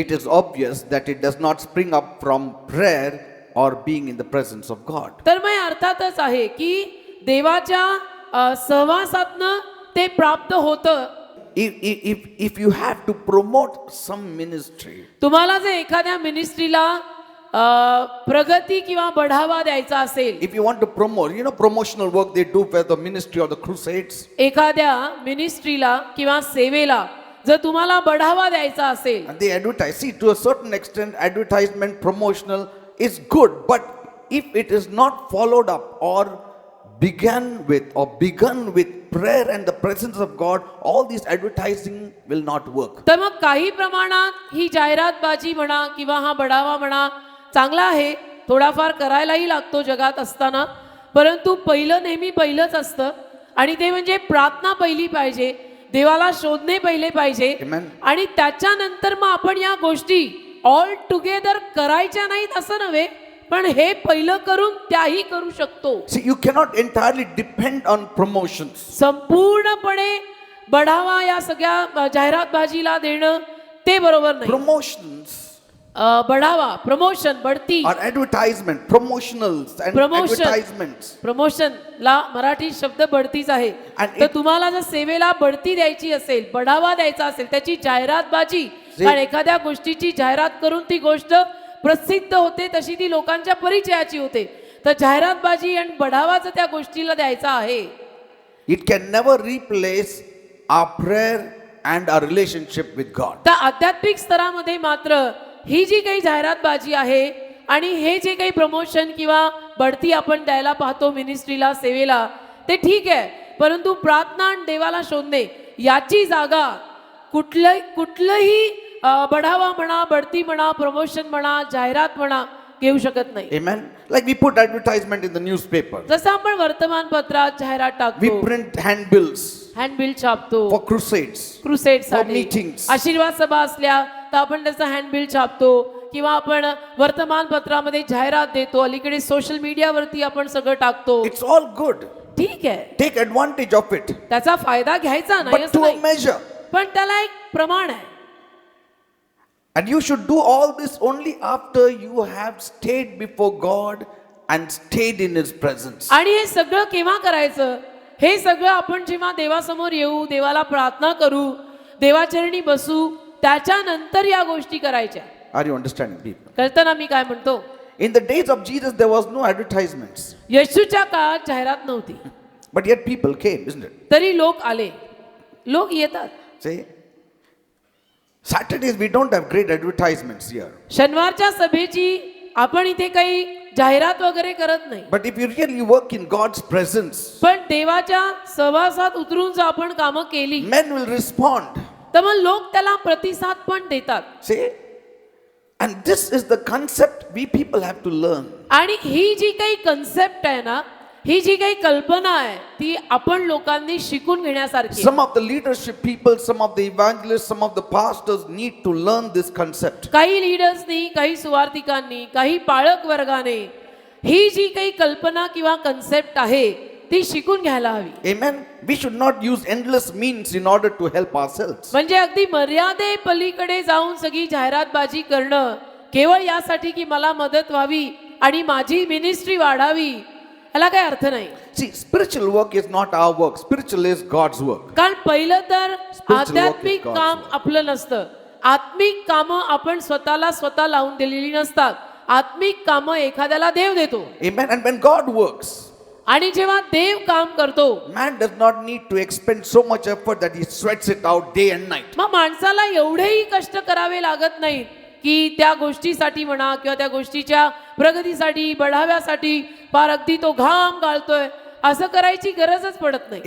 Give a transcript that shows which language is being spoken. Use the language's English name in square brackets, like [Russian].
[English] it is obvious that it does not spring up from prayer or being in the presence of God. [Marathi] तर मग अर्थातच आहे की देवाच्या सहवासातनं ते प्राप्त होतं. [English] If you have to promote some ministry, [Marathi] तुम्हाला जर एखाद्या मिनिस्ट्रीला प्रगती किंवा बढावा द्यायचा असेल, [English] if you want to promote, promotional work they do for the ministry or the crusades, [Marathi] एखाद्या मिनिस्ट्रीला किंवा सेवेला जर तुम्हाला बढावा द्यायचा असेल, [English] and they advertise. See, to a certain extent, advertisement, promotional is good, but if it is not followed up or begun with prayer and the presence of God, all this advertising will not work. [Marathi] तर मग काही प्रमाणात ही जाहिरातबाजी म्हणा किंवा हा बढावा म्हणा चांगला आहे, थोडाफार करायलाही लागतो जगात असताना, परंतु पहिलं नेहमी पहिलंच असतं आणि ते म्हणजे प्रार्थना पहिली पाहिजे, देवाला शोधणे पहिले पाहिजे. [English] Amen. [Marathi] आणि त्याच्यानंतर मग आपण या गोष्टी [English] all together [Marathi] करायच्या नाहीत असं नव्हे, पण हे पहिलं करून त्याही करू शकतो. [English] See, you cannot entirely depend on promotions. [Marathi] संपूर्णपणे बढावा या सगळ्या जाहिरातबाजीला देणं ते बरोबर नाही. [English] Promotions [Marathi] बढावा, प्रमोशन, बढती, [English] or advertisement, promotionals and Promotion. advertisements. [Marathi] प्रमोशनला Marathi शब्द बढतीच आहे. [English] And [Marathi] तर तुम्हाला जर सेवेला बढती द्यायची असेल, बढावा द्यायचा असेल, त्याची जाहिरातबाजी, कारण एखाद्या गोष्टीची जाहिरात करून ती गोष्ट प्रसिद्ध होते, तशी ती लोकांच्या परिचयाची होते. तर जाहिरातबाजी आणि बढावा जर त्या गोष्टीला द्यायचा आहे, [English] It can never replace our prayer and our relationship with God. [Marathi] तर आध्यात्मिक स्तरामध्ये मात्र ही जी काही जाहिरातबाजी आहे आणि हे जे काही प्रमोशन किंवा बढती आपण द्यायला पाहतो मिनिस्ट्रीला, सेवेला, ते ठीक आहे, परंतु प्रार्थना आणि देवाला शोधणे याची जागा कुठलंही बढावा म्हणा, बढती म्हणा, प्रमोशन म्हणा, जाहिरात म्हणा घेऊ शकत नाही. [English] Amen. Like we put advertisement in the newspaper. [Marathi] जसं आपण वर्तमानपत्रात जाहिरात [English] We [Marathi] टाकतो, [English] print handbills [Marathi] हँडबिल छापतो, [English] for crusades. [Marathi] Crusade [English] For [Marathi] साठी, [English] meetings. [Marathi] आशीर्वाद सभा असल्या तर आपण त्याचं हँडबिल छापतो किंवा आपण वर्तमानपत्रामध्ये जाहिरात देतो. अलीकडे सोशल मीडियावरती आपण सगळं टाकतो. [English] It's all good. [Marathi] ठीक आहे, [English] Take advantage of it. [Marathi] त्याचा फायदा घ्यायचा नाही [English] But [Marathi] असं [English] to a [Marathi] नाही, [English] measure. [Marathi] पण त्याला एक प्रमाण आहे. [English] And you should do all this only after you have stayed before God and stayed in His presence. [Marathi] आणि हे सगळं केव्हा करायचं? हे सगळं आपण जेव्हा देवासमोर येऊ, देवाला प्रार्थना करू, देवाचरणी बसू, त्याच्यानंतर या गोष्टी करायच्या. [English] Are you understanding, people? [Marathi] कळतं मी काय म्हणतो? [English] In the days of Jesus, there was no advertisements. [Marathi] येशूच्या काळात जाहिरात नव्हती, [English] But yet people came, isn't it? [Marathi] तरी लोक आले, लोक येतात. [English] See? Saturdays, we don't have great advertisements here. [Marathi] शनिवारच्या सभेची आपण इथे काही जाहिरात वगैरे करत नाही, [English] But if you really work in God's presence, [Marathi] पण देवाच्या सहवासात उतरून जर आपण कामं केली [English] men will respond. [Marathi] तर मग लोक त्याला प्रतिसाद पण देतात. [English] See? And this is the concept we people have to learn. [Marathi] आणि ही जी काही कन्सेप्ट आहे ना, ही जी काही कल्पना आहे ती आपण लोकांनी शिकून घेण्यासारखी आहे. [English] Some of the leadership people, some of the evangelists, some of the pastors need to learn this concept. [Marathi] काही लीडर्सनी, काही सुवार्तिकांनी, काही पाळक वर्गाने ही जी काही कल्पना किंवा कन्सेप्ट आहे ती शिकून घ्यायला हवी. [English] Amen. We should not use endless means in order to help ourselves. [Marathi] म्हणजे अगदी मर्यादे पलीकडे जाऊन सगळी जाहिरातबाजी करणं केवळ यासाठी की मला मदत व्हावी आणि माझी मिनिस्ट्री वाढावी, याला काही अर्थ नाही. [English] See, spiritual work is not our work. Spiritual is God's work. [Marathi] कारण पहिलं तर [English] Spiritual work [Marathi] आध्यात्मिक [English] is God's [Marathi] काम आपलं नसतं. आत्मिक कामं आपण स्वतः लावून दिलेली नसतात. आत्मिक कामं एखाद्याला देव देतो. [English] Amen. And when God works, [Marathi] आणि जेव्हा देव काम करतो [English] man does not need to expend so much effort that he sweats it out day and night. [Marathi] मग माणसाला एवढेही कष्ट करावे लागत नाहीत की त्या गोष्टीसाठी म्हणा किंवा त्या गोष्टीच्या प्रगतीसाठी, बढाव्यासाठी फार अगदी तो घाम गाळतोय, असं करायची गरजच पडत नाही.